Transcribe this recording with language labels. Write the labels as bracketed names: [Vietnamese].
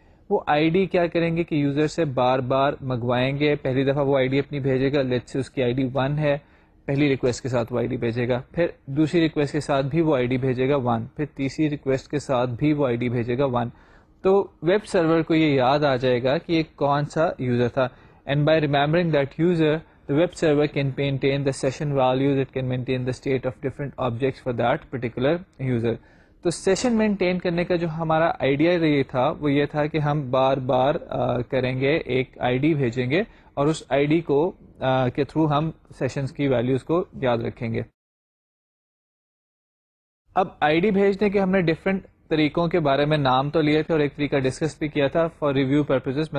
[Urdu] وہ ID کیا کریں گے کہ یوزر سے بار بار منگوائیں گے. پہلی دفعہ وہ ID اپنی بھیجے گا، لیٹس سے اس کی ID 1 ہے، پہلی ریکویسٹ کے ساتھ وہ ID بھیجے گا، پھر دوسری ریکویسٹ کے ساتھ بھی وہ ID بھیجے گا 1، پھر تیسری ریکویسٹ کے ساتھ بھی وہ ID بھیجے گا 1. تو ویب سرور کو یہ یاد آ جائے گا کہ یہ کون سا یوزر تھا. [English] And by remembering that user the web server can maintain the session values, it can maintain the state of different objects for that particular user. [Urdu] تو سیشن مینٹین کرنے کا جو ہمارا آئیڈیا یہ تھا وہ یہ تھا کہ ہم بار بار کریں گے، ایک ID بھیجیں گے اور اس ID کو کے تھرو ہم سیشنز کی ویلیوز کو یاد رکھیں گے. اب ID بھیجنے کے ہم نے ڈفرینٹ طریقوں کے بارے میں نام تو لیے تھے اور ایک طریقہ ڈسکس بھی کیا تھا فار ریویو پرپزز.